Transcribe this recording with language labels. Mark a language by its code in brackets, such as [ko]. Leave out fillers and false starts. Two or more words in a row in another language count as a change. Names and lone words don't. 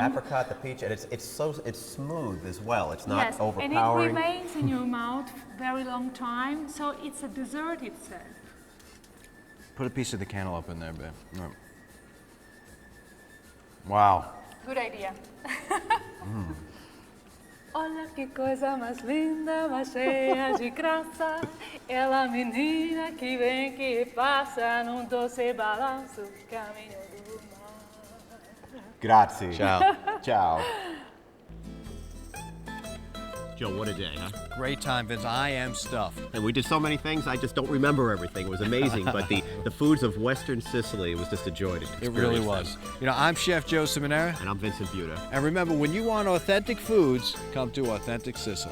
[en] Apricot, the peach, and it's smooth as well. It's not Yes, overpowering. and it remains in your mouth very long time, so it's a dessert itself. Put a piece of the cantaloupe in there, babe. Right. Wow. Good idea. [pt] Olha que coisa mais linda, mais cheia de graça. Ela menina que vem, que passa num doce balanço, caminho do mar. [it] Grazie. Ciao. Ciao. [en] Joe, what a day, huh? Great time, Vince. I am stuffed. And we did so many things, I just don't remember everything. It was amazing, but the foods of Western Sicily was just a joy to experience. It really them. was. You know, I'm Chef Joe Simonera. And I'm Vincent Butta. And remember, when you want authentic foods, come to Authentic Sicily.